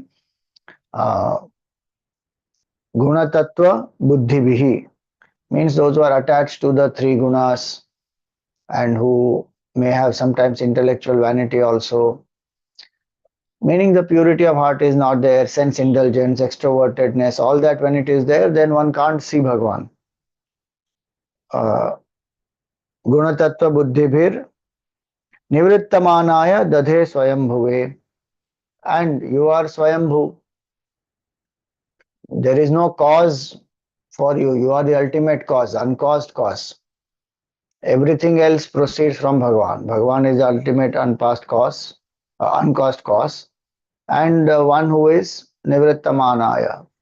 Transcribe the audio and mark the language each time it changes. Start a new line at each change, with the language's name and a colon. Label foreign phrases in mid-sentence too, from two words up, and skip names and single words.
English: Uh,
Sanskrit: Gunatattva buddhibhihi
English: means those who are attached to the three gunas and who may have sometimes intellectual vanity also. Meaning the purity of heart is not there, sense indulgence, extrovertedness, all that when it is there, then one can't see Bhagavan.
Sanskrit: Uh, Gunatattva buddhibhir nivrittamanaya dadhe swayambhuve.
English: And you are Swayambhu. There is no cause for you. You are the ultimate cause, uncaused cause. Everything else proceeds from Bhagavan. Bhagavan is the ultimate uncaused cause, and one who is Nivrittamanaya.